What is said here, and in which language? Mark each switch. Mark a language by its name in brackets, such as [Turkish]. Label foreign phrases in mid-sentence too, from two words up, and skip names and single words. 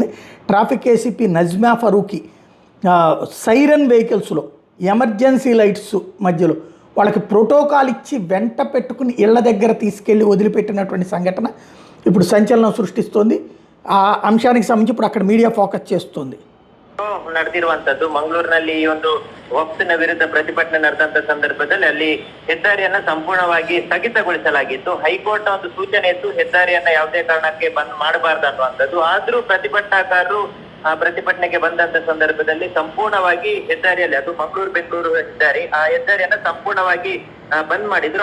[Telugu] ట్రాఫిక్ ఏసీపీ నజ్మా ఫరూఖీ [English] siren vehicles emergency lights [Telugu] మధ్యలో వాళ్ళకి ప్రోటోకాల్ ఇచ్చి వెంట పెట్టుకుని ఇళ్ల దగ్గర తీసుకెళ్ళి వదిలిపెట్టినటువంటి సంఘటన ఇప్పుడు సంచలనం సృష్టిస్తోంది. ఆ అంశానికి సంబంధించి ఇప్పుడు అక్కడ [English] media focus [Telugu] చేస్తుంది. [Kannada] ನಡೆದಿರುವಂತದ್ದು ಮಂಗಳೂರಿನಲ್ಲಿ ಈ ಒಂದು ವಕ್ಫಿನ ವಿರುದ್ಧ ಪ್ರತಿಭಟನೆ ನಡೆದಂತ ಸಂದರ್ಭದಲ್ಲಿ ಅಲ್ಲಿ ಹೆದ್ದಾರಿಯನ್ನ ಸಂಪೂರ್ಣವಾಗಿ ಸ್ಥಗಿತಗೊಳಿಸಲಾಗಿತ್ತು. ಹೈಕೋರ್ಟ್ ಒಂದು ಸೂಚನೆ ಇತ್ತು, ಹೆದ್ದಾರಿಯನ್ನ ಯಾವುದೇ ಕಾರಣಕ್ಕೆ ಬಂದ್ ಮಾಡಬಾರ್ದು ಅನ್ನುವಂಥದ್ದು. ಆದ್ರೂ ಪ್ರತಿಭಟನಾಕಾರರು ಪ್ರತಿಭಟನೆಗೆ ಬಂದಂತ ಸಂದರ್ಭದಲ್ಲಿ ಸಂಪೂರ್ಣವಾಗಿ ಹೆದ್ದಾರಿಯಲ್ಲಿ, ಅದು ಮಂಗಳೂರು ಬೆಂಗಳೂರು ಹೆದ್ದಾರಿ, ಆ ಹೆದ್ದಾರಿಯನ್ನ ಸಂಪೂರ್ಣವಾಗಿ ಬಂದ್ ಮಾಡಿದ್ರು.